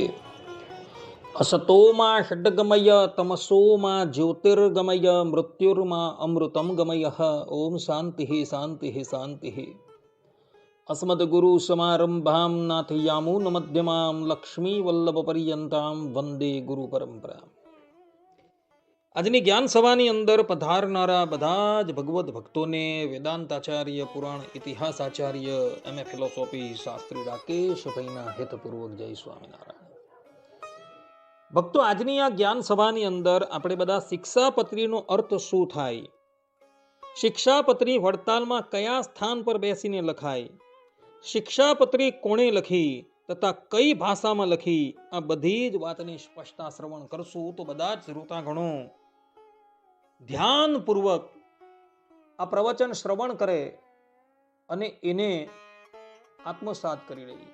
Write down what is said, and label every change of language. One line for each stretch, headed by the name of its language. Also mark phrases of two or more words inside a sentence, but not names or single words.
Sanskrit: असतो मा षड्गमय तमसो मा ज्योतिर्गमय मृत्युर्मा अमृतं गमयः। ओम शान्तिः शान्तिः शान्तिः। अस्मद्गुरुसमारम्भां नाथयामुनमध्यमां लक्ष्मीवल्लभपर्यन्तां वन्दे गुरुपरम्परां।
Gujarati: આજની જ્ઞાન સભાની અંદર પધારનારા બધા જ ભગવત ભક્તોને વેદાંતાચાર્ય, પુરાણ ઇતિહાસ આચાર્ય,
English: MA philosophy
Gujarati: શાસ્ત્રી રાકેશભાઈના હેતપૂર્વક જય સ્વામિનારાયણ. ભક્તો, આજની આ જ્ઞાન સભાની અંદર આપણે બધા શિક્ષાપત્રીનો અર્થ શું થાય, શિક્ષાપત્રી વડતાલમાં કયા સ્થાન પર બેસીને લખાય, શિક્ષાપત્રી કોણે લખી તથા કઈ ભાષામાં લખી, આ બધી જ વાતની સ્પષ્ટતા શ્રવણ કરશું તો બધા જ શ્રોતાગણો ધ્યાનપૂર્વક આ પ્રવચન શ્રવણ કરે અને એને આત્મસાત કરી લઈએ.